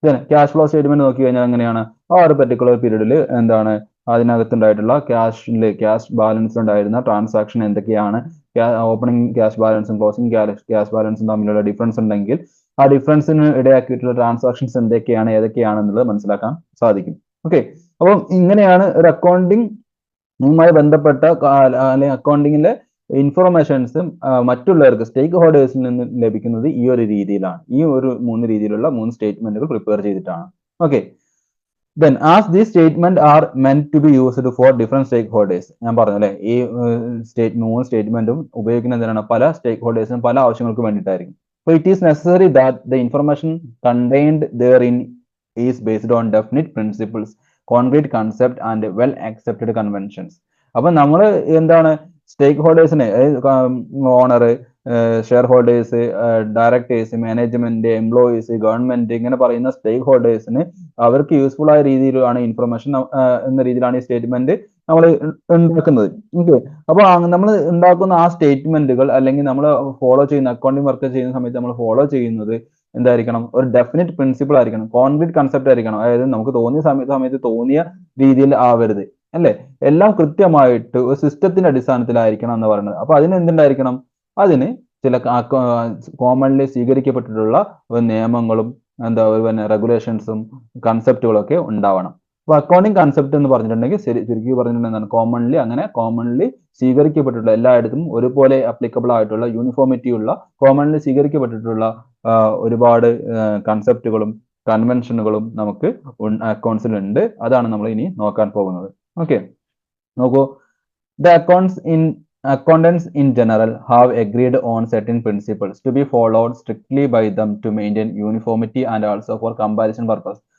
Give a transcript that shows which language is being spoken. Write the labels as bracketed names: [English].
[Malayalam] Cash flow statement നോക്കി കഴിഞ്ഞാൽ എങ്ങനെയാണ് ആ ഒരു പെർട്ടിക്കുലർ പീരീഡിൽ എന്താണ് അതിനകത്തുണ്ടായിട്ടുള്ള ക്യാഷ് ബാലൻസ് ഉണ്ടായിരുന്ന ട്രാൻസാക്ഷൻ എന്തൊക്കെയാണ്, ഓപ്പണിംഗ് ക്യാഷ് ബാലൻസും ക്ലോസിംഗ് ക്യാഷ് ബാലൻസും തമ്മിലുള്ള ഡിഫറൻസ് ഉണ്ടെങ്കിൽ ആ ഡിഫറൻസിന് ഇടയാക്കിയിട്ടുള്ള ട്രാൻസാക്ഷൻസ് എന്തൊക്കെയാണ് ഏതൊക്കെയാണെന്നുള്ളത് മനസ്സിലാക്കാൻ സാധിക്കും. ഓക്കെ, അപ്പം ഇങ്ങനെയാണ് ഒരു അക്കൗണ്ടിങ്ങുമായി ബന്ധപ്പെട്ട അല്ലെങ്കിൽ അക്കൗണ്ടിങ്ങിലെ ഇൻഫർമേഷൻസും മറ്റുള്ളവർക്ക് സ്റ്റേക്ക് ഹോൾഡേഴ്സിൽ നിന്ന് ലഭിക്കുന്നത് ഈ ഒരു രീതിയിലാണ്. ഈ ഒരു 3 രീതിയിലുള്ള 3 സ്റ്റേറ്റ്മെന്റുകൾ പ്രിപ്പയർ ചെയ്തിട്ടാണ്. [English] Okay, then as these statement are meant to be used for different stakeholders. [Malayalam] ഞാൻ പറഞ്ഞു അല്ലെ, ഈ 3 സ്റ്റേറ്റ്മെന്റും ഉപയോഗിക്കുന്ന എന്തിനാണ്? പല സ്റ്റേക്ക് ഹോൾഡേഴ്സിനും പല ആവശ്യങ്ങൾക്ക് വേണ്ടിയിട്ടായിരിക്കും. [English] So it is necessary that the information contained therein is based on definite principles, concrete concept and well accepted conventions. [Malayalam] അപ്പൊ നമ്മൾ എന്താണ് സ്റ്റേക്ക് ഹോൾഡേഴ്സിനെ, owner, share holders, directors, management, employees, government, ഇങ്ങനെ പറയുന്ന സ്റ്റേക്ക് ഹോൾഡേഴ്സിന് അവർക്ക് യൂസ്ഫുൾ ആയ രീതിയിലാണ് ഇൻഫർമേഷൻ എന്ന രീതിയിലാണ് ഈ സ്റ്റേറ്റ്മെന്റ് നമ്മൾ ഉണ്ടാക്കുന്നത്. ഓക്കെ, അപ്പൊ നമ്മൾ ഉണ്ടാക്കുന്ന ആ സ്റ്റേറ്റ്മെന്റുകൾ അല്ലെങ്കിൽ നമ്മൾ ഫോളോ ചെയ്യുന്ന അക്കൗണ്ടിങ് വർക്ക് ചെയ്യുന്ന സമയത്ത് നമ്മൾ ഫോളോ ചെയ്യുന്നത് എന്തായിരിക്കണം? ഒരു ഡെഫിനിറ്റ് പ്രിൻസിപ്പിൾ ആയിരിക്കണം, കോൺക്രീറ്റ് കൺസെപ്റ്റ് ആയിരിക്കണം. അതായത് നമുക്ക് തോന്നിയ സമയത്ത് തോന്നിയ രീതിയിൽ ആവരുത്, അല്ലെ? എല്ലാം കൃത്യമായിട്ട് ഒരു സിസ്റ്റത്തിന്റെ അടിസ്ഥാനത്തിലായിരിക്കണം എന്ന് പറയുന്നത്. അപ്പൊ അതിന് എന്തുണ്ടായിരിക്കണം? അതിന് ചില കോമൺലി സ്വീകരിക്കപ്പെട്ടിട്ടുള്ള നിയമങ്ങളും പിന്നെ റെഗുലേഷൻസും കൺസെപ്റ്റുകളും ഒക്കെ ഉണ്ടാവണം. അപ്പൊ അക്കൗണ്ടിങ് കൺസെപ്റ്റ് എന്ന് പറഞ്ഞിട്ടുണ്ടെങ്കിൽ ചുരുക്കി പറഞ്ഞിട്ടുണ്ടെങ്കിൽ കോമൺലി സ്വീകരിക്കപ്പെട്ടിട്ടുള്ള, എല്ലായിടത്തും ഒരുപോലെ അപ്ലിക്കബിൾ ആയിട്ടുള്ള, യൂണിഫോമിറ്റി ഉള്ള, കോമൺലി സ്വീകരിക്കപ്പെട്ടിട്ടുള്ള ഒരുപാട് കൺസെപ്റ്റുകളും കൺവെൻഷനുകളും നമുക്ക് അക്കൗണ്ട്സിൽ ഉണ്ട്. അതാണ് നമ്മൾ ഇനി നോക്കാൻ പോകുന്നത്. ഓക്കെ, നോക്കൂ. [English] The accountants in general have agreed on certain principles to be followed strictly by them to maintain uniformity and also for comparison purpose.